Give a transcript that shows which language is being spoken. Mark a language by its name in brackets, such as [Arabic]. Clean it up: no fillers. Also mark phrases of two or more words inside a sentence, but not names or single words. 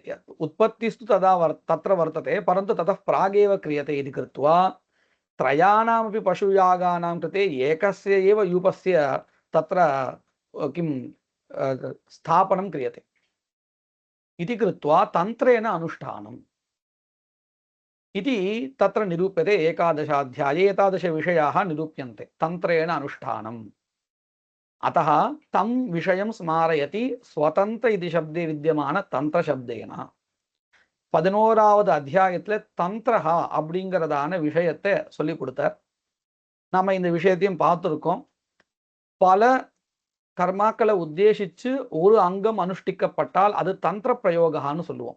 [Sanskrit] उत्पत्तिस्तु तदा तत्र वर्तते, परन्तु ततः प्रागेव क्रियते इति कृत्वा त्रयाणामपि पशुयागानां कृते एकस्य एव यूपस्य तत्र किं स्थापनं क्रियते इति कृत्वा तन्त्रेण अनुष्ठानम् इति तत्र निरूप्यते. एकादशाध्याये एतादृशविषयाः निरूप्यन्ते तन्त्रेण अनुष्ठानम्. अतः तं विषयं स्मारयति स्वतन्त्र इति शब्दे विद्यमान तन्त्रशब्देन. [Tamil] 11வது அத்தியாயத்துல தந்திரஹா அப்படிங்கிறதான விஷயத்தை சொல்லி கொடுத்தார். நம்ம இந்த விஷயத்தையும் பார்த்துருக்கோம். பல கர்மாக்களை உத்தேசிச்சு ஒரு அங்கம் அனுஷ்டிக்கப்பட்டால் அது தந்திர பிரயோகான்னு சொல்லுவோம்.